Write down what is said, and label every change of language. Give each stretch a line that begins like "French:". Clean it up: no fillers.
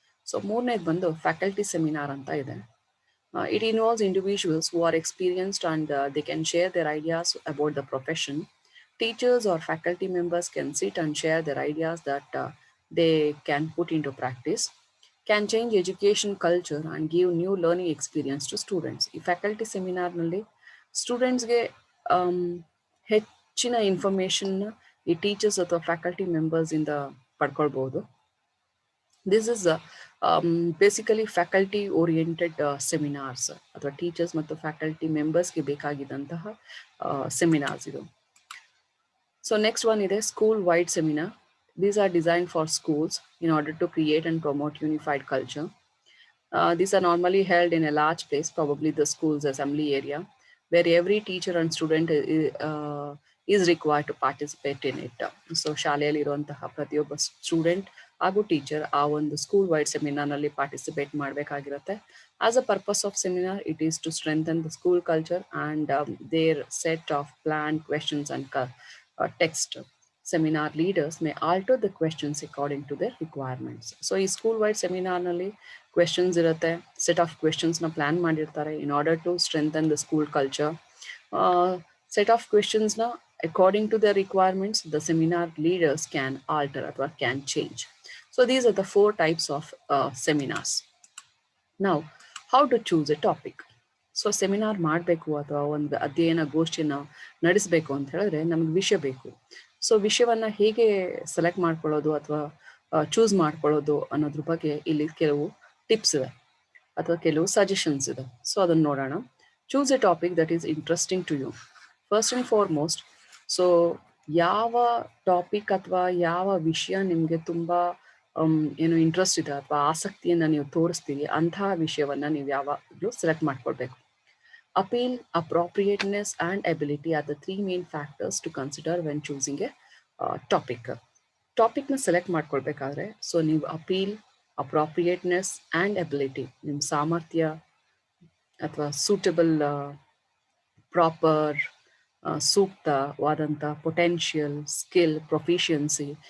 Kannada: So ಮೂರನೇದು ಬಂದು faculty seminar ಅಂತ ಇದೆ.
English: It involves individuals who are experienced and they can share their ideas about the profession. Teachers or faculty members can sit and share their ideas that they can put into practice, can change education culture and give new learning experience to students.
Kannada: ಈ faculty ಸೆಮಿನಾರ್ನಲ್ಲಿ ಸ್ಟೂಡೆಂಟ್ಸ್ಗೆ ಹೆಚ್ಚಿನ ಇನ್ಫಾರ್ಮೇಷನ್ನ ಈ teachers ಅಥವಾ faculty ಮೆಂಬರ್ಸಿಂದ ಪಡ್ಕೊಳ್ಬೋದು.
English: this is basically faculty oriented seminars ಅಥವಾ teachers ಮತ್ತು faculty ಮೆಂಬರ್ಸ್ಗೆ
Kannada: ಬೇಕಾಗಿದ್ದಂತಹ seminars ಇದು.
English: so next one
Kannada: ಇದೆ
English: School wide seminar. These are designed for schools in order to create and promote unified culture. These are normally held in a large place, probably the school's assembly area, where every teacher and student is required to participate in it.
Kannada: So ಶಾಲೆಯಲ್ಲಿ ಇರುವಂತಹ ಪ್ರತಿಯೊಬ್ಬ student ಹಾಗೂ teacher ಆ ಒಂದು school wide ಸೆಮಿನಾರ್ನಲ್ಲಿ participate ಮಾಡಬೇಕಾಗಿರುತ್ತೆ.
English: As a purpose of seminar, it is to strengthen the school culture and their set of planned questions and text. Seminar leaders may alter the questions according to their requirements.
Kannada: So ಈ school wide ಸೆಮಿನಾರ್ನಲ್ಲಿ questions ಇರುತ್ತೆ, set of ಕ್ವೆಶನ್ಸ್ನ plan ಮಾಡಿರ್ತಾರೆ
English: In order to strengthen the school culture. Set of ಕ್ವೆಶನ್ಸ್ನ according to the requirements the seminar leaders can alter
Kannada: ಅಥವಾ
English: Can change. So these are the 4 types of seminars. Now, how to choose a topic?
Kannada: So seminar ಮಾಡಬೇಕು ಅಥವಾ ಒಂದು ಅಧ್ಯಯನ ಗೋಷ್ಠಿಯನ್ನು ನಡೆಸಬೇಕು ಅಂತ ಹೇಳಿದ್ರೆ ನಮಗೆ ವಿಷಯ ಬೇಕು. ಸೊ ವಿಷಯವನ್ನು ಹೇಗೆ ಸೆಲೆಕ್ಟ್ ಮಾಡ್ಕೊಳ್ಳೋದು ಅಥವಾ ಚೂಸ್ ಮಾಡ್ಕೊಳ್ಳೋದು ಅನ್ನೋದ್ರ ಬಗ್ಗೆ ಇಲ್ಲಿ ಕೆಲವು ಟಿಪ್ಸ್ ಇದೆ ಅಥವಾ ಕೆಲವು ಸಜೆಷನ್ಸ್ ಇದೆ. ಸೊ ಅದನ್ನು ನೋಡೋಣ.
English: Choose a topic that is interesting to you. First and foremost,
Kannada: so ಯಾವ ಟಾಪಿಕ್ ಅಥವಾ ಯಾವ ವಿಷಯ ನಿಮಗೆ ತುಂಬ ಇಂಟ್ರೆಸ್ಟ್ ಇದೆ ಅಥವಾ ಆಸಕ್ತಿಯನ್ನು ನೀವು ತೋರಿಸ್ತೀರಿ, ಅಂತಹ ವಿಷಯವನ್ನು ನೀವು ಯಾವಾಗಲೂ ಸೆಲೆಕ್ಟ್ ಮಾಡ್ಕೊಳ್ಬೇಕು.
English: Appeal, appropriateness and ability are the 3 main factors to consider when choosing a topic.
Kannada: ಟಾಪಿಕ್ನ select ಮಾಡ್ಕೊಳ್ಬೇಕಾದ್ರೆ so ನೀವು ಅಪೀಲ್,
English: appropriateness and ability,
Kannada: ನಿಮ್ಮ ಸಾಮರ್ಥ್ಯ ಅಥವಾ
English: suitable, proper,
Kannada: ಸೂಕ್ತವಾದಂಥ,
English: Potential, skill, proficiency.